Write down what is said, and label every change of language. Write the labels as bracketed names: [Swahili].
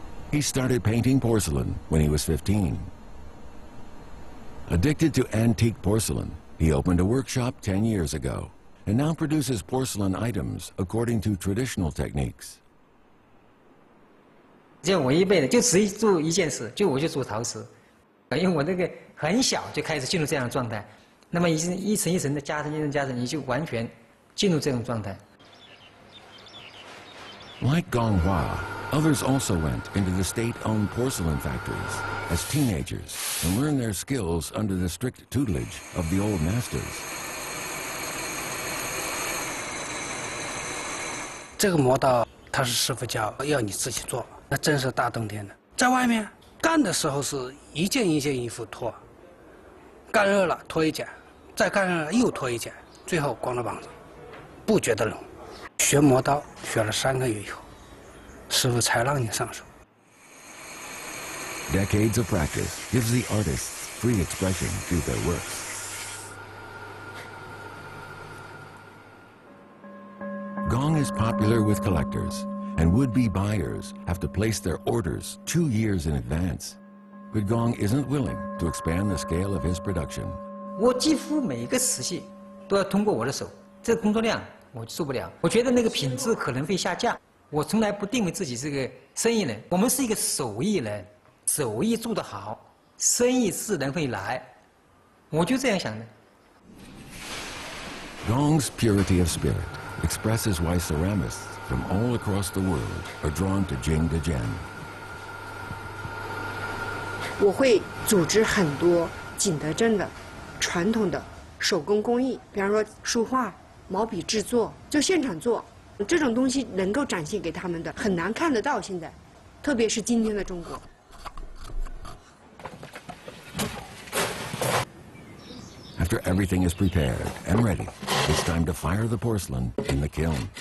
[English] He started painting porcelain when he was 15. Addicted to antique porcelain, he opened a workshop 10 years ago and now produces porcelain items according to traditional techniques. [Chinese] 就我一辈子就只做一件事，我就做陶瓷，因为我那个很小就开始进入这样的状态，那么一层一层的加深，你就完全进入这种状态。 [English] Like Donghua, others also went into the state-owned porcelain factories as teenagers and learned their skills under the strict tutelage of the old masters. [Chinese] 这个磨刀，他是师傅教，要你自己做。那真是大冬天的，在外面干的时候是一件一件衣服脱，干热了脱一件，再干热了又脱一件，最后光着膀子，不觉得冷。学磨刀学了3个月以后，师傅才让你上手。 [English] Decades of practice gives the artists free expression through their works. Gong is popular with collectors, and would-be buyers have to place their orders 2 years in advance. But Gong isn't willing to expand the scale of his production. [Chinese] 我几乎每一个瓷器都要通过我的手，这个工作量我做不了。我觉得那个品质可能会下降。我从来不定位自己是个生意人，我们是一个手艺人，手艺做得好，生意自然会来。我就这样想的。 [English] Gong's purity of spirit expresses why ceramists from all across the world are drawn to Jingdezhen. [Chinese] 我会组织很多景德镇的传统的手工工艺，比方说书画、毛笔制作，就现场做，这种东西能够展现给他们的很难看得到。现在，特别是今天的中国。 [English] After everything is prepared and ready, it's time to fire the porcelain in the kiln.